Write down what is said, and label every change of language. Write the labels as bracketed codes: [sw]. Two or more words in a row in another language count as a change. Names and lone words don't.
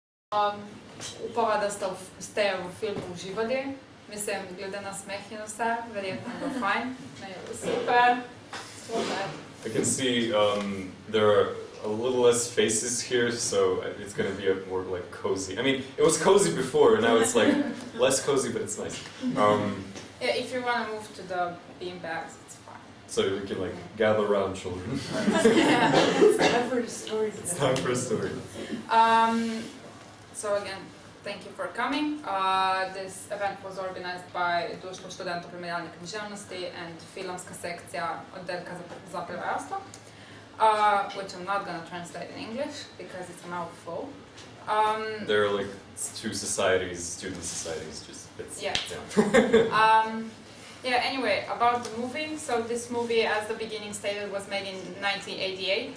[sl] Upava, da ste v filmu uživali. Mislim, glede na smeh in vse, verjetno bo fajn. Super. [en] I can see there are a little less faces here, so it's going to be a more like cozy. I mean, it was cozy before, and now it's like less cozy, but it's nice. Yeah, if you want to move to the beanbags, it's fine. So we can like gather around children. Yeah. It's time for a story. It's time for a story. So again, thank you for coming. This event was organized by Društvo študentov prevajalne književnosti and Filmska sekcija, oddelka za prevajalstvo, which I'm not going to translate in English because it's a mouthful. There are like two societies, student societies, just bits. Yeah. Yeah. Anyway, about the movie. So this movie, as the beginning stated, was made in 1988.